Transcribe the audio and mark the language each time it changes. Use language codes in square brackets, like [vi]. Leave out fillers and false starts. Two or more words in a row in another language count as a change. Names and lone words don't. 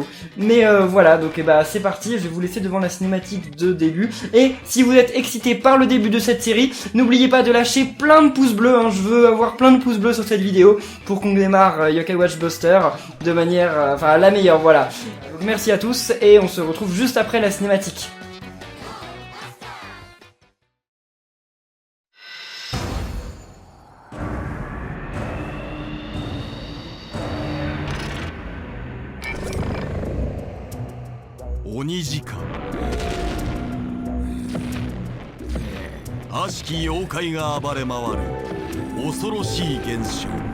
[fr] Mais voilà, donc c'est parti, je vais vous laisser devant la cinématique de début. Et si vous êtes excité par le début de cette série, n'oubliez pas de lâcher plein de pouces bleus, hein. Je veux avoir plein de pouces bleus sur cette vidéo pour qu'on démarre Yo-Kai Watch Buster de manière, la meilleure, voilà. Donc, merci à tous et on se retrouve juste après la cinématique. [ja] Oni時間悪しき妖怪が暴れ回る恐ろしい現象。